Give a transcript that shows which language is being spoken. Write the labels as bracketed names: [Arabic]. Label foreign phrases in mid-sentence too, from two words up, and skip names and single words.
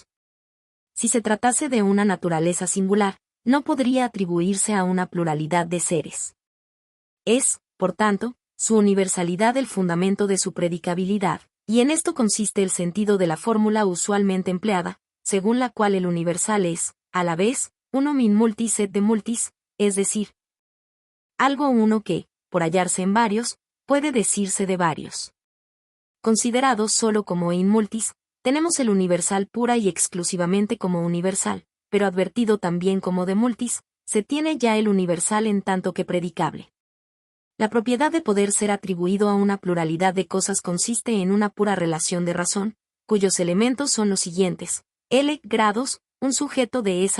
[Spanish] Si se tratase de una naturaleza singular, no podría atribuirse a una pluralidad de seres. Es, por tanto, su universalidad el fundamento de su predicabilidad, y en esto consiste el sentido de la fórmula usualmente empleada, según la cual el universal es, a la vez, [Latin] unum in multis et de multis, [Spanish] es decir, algo uno que, por hallarse en varios, puede decirse de varios. Considerado solo como [Latin] in multis, [Spanish] tenemos el universal pura y exclusivamente como universal, pero advertido también como [Latin] de multis, [Spanish] se tiene ya el universal en tanto que predicable. La propiedad de poder ser atribuido a una pluralidad de cosas consiste en una pura relación de razón, cuyos elementos son los siguientes: L grados, un sujeto de esa